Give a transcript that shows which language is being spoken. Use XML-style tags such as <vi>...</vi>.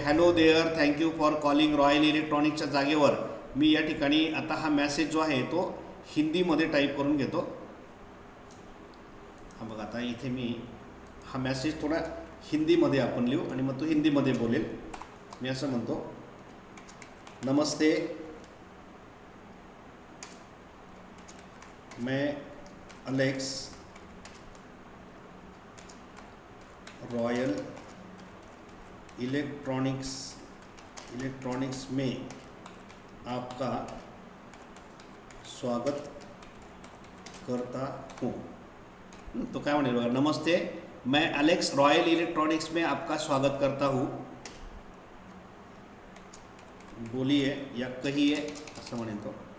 <en>hello there, thank you for calling</en> <mr>royal इलेक्ट्रॉनिक्सच्या जागेवर मी या ठिकाणी आता हा मॅसेज जो आहे तो हिंदीमध्ये टाईप करून घेतो. बघा आता इथे मी हा मेसेज थोडा हिंदीमध्ये आपण लिहू आणि मग तो हिंदीमध्ये बोलेल. मी असं म्हणतो,</mr> <hi>नमस्ते, मैं अलेक्स रॉयल इलेक्ट्रॉनिक्स में आपका स्वागत करता हूँ.</hi> <mr>तो काय म्हणेल बघा,</mr> <hi>नमस्ते, मैं अलेक्स रॉयल इलेक्ट्रॉनिक्स में आपका स्वागत करता हूँ. बोलिए या कहिए</hi> <mr>असं म्हणेल तो.</mr>